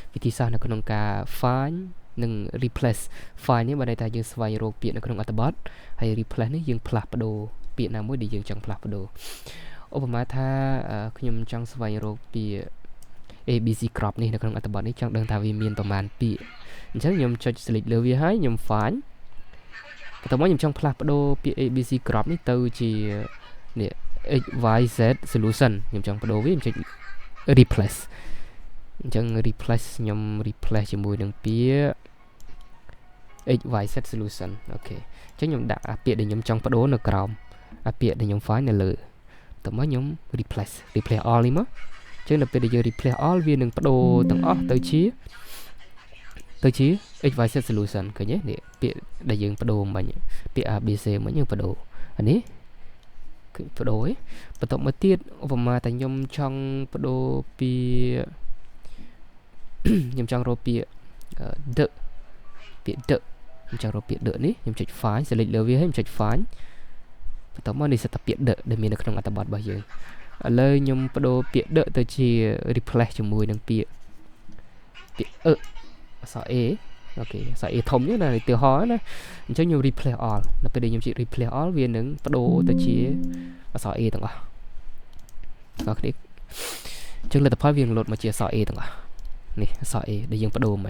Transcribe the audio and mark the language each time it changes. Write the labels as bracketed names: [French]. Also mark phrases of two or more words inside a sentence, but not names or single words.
[Khmer] ธีសាស្ត្រនៅក្នុងការ find និង replace find នេះបានន័យថាយើងស្វែងរកពាក្យនៅក្នុងអត្ថបទហើយ replace នេះយើងផ្លាស់ ប្ដូរពាក្យណាមួយដែលយើងចង់ផ្លាស់ប្ដូរឧបមាថាខ្ញុំចង់ស្វែងរកពាក្យ ABC ក្របនេះនៅក្នុងអត្ថបទនេះចង់ដឹងថាវាមានប្រមាណពាក្យអញ្ចឹងខ្ញុំចុច select លើវាហើយខ្ញុំ find បន្ទាប់មកខ្ញុំចង់ផ្លាស់ប្ដូរពាក្យ ABC ក្របនេះទៅជានេះ [English] XYZ solution [Khmer] ខ្ញុំចង់ប្ដូរវាខ្ញុំចុច replace អញ្ចឹង replace ខ្ញុំ replace ជាមួយនឹងពាក្យ [English] XYZ solution [Khmer] អូខេអញ្ចឹងខ្ញុំដាក់ពាក្យដែលខ្ញុំចង់ប្ដូរនៅក្រោមពាក្យដែលខ្ញុំ find នៅលើតោះមកខ្ញុំ [English] replace all [Khmer] នេះមកអញ្ចឹងដល់ពេលដែលយើង [English] replace all [Khmer] វានឹងប្ដូរទាំងអស់ទៅជា [English] XYZ solution [Khmer] ឃើញទេនេះពាក្យដែលយើងប្ដូរមិញពាក្យ ABC មិញយើងប្ដូរអានេះគឺប្ដូរឯងបន្ទាប់មកទៀតឧបមាតែខ្ញុំចង់ប្ដូរពាក្យ ខ្ញុំចង់រកពាក្យ the ពាក្យ the ខ្ញុំចង់រកពាក្យ the នេះខ្ញុំចុច [English] find select [Khmer] លើវាហើយខ្ញុំចុច find បន្ទាប់មកនេះសិតតែពាក្យ the ដែលមាននៅក្នុងអត្ថបទរបស់យើងឥឡូវខ្ញុំប្ដូរពាក្យ the ទៅជា replace ជាមួយនឹងពាក្យ អក្សរ A អូខេអក្សរ A ធំនេះណាឧទាហរណ៍ណាអញ្ចឹងខ្ញុំ [English] replace all [Khmer] ដល់ពេលដែលខ្ញុំចុច [English] replace all [Khmer] វានឹងប្ដូរទៅជាអក្សរ A ទាំងអស់បងប្អូនអញ្ចឹងលទ្ធផលវានឹងលោតមកជាអក្សរ A ទាំងអស់នេះអក្សរ A ដែលយើងប្ដូរមក